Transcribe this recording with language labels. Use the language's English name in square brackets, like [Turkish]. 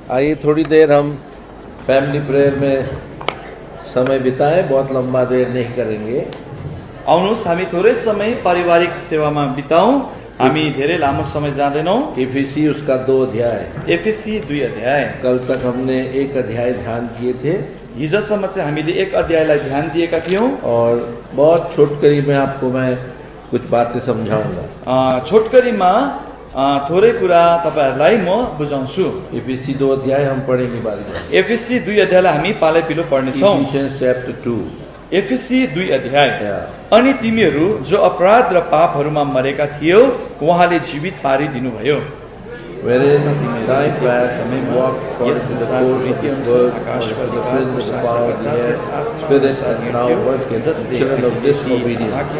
[Hindi] आइए थोड़ी देर हम फैमिली प्रेयर में समय बिताएं, बहुत लंबा देर नहीं करेंगे। [Nepali] आउनुहोस् हामी थोरै समय पारिवारिक सेवामा बिताउँ। हामी धेरै लामो समय जाँदैनौँ। [Hindi] इफिसी उसका 2 अध्याय, [Nepali] एफएसी 2 अध्याय। [Hindi] कल तक हमने 1 अध्याय ध्यान किए थे [Nepali] हिजोसम्म चाहिँ हामीले 1 अध्यायलाई ध्यान दिएका थियौँ। [Hindi] और बहुत छोटकरी में आपको मैं कुछ बातें समझाऊंगा। [Nepali] छोटकरीमा थोरै कुरा तपाईहरुलाई म बुझाउँछु। [Hindi] इफिसी 2 अध्याय हम पढ़ेंगे बाद में। [Nepali] एफएसी 2 अध्यायलाई हामी पालै पिलो पढ्नेछौँ। [English] Ephesians chapter 2। [Nepali] एफएसी 2 अध्याय। अनि तिमीहरू जो अपराध र पापहरूमा मरेका थियौ उहाँले जीवित पारिदिनु भयो। [English] Wherein thy past walked according to the course of this world, according to the prince of the power of the air, spirit that now worketh in the children of disobedience.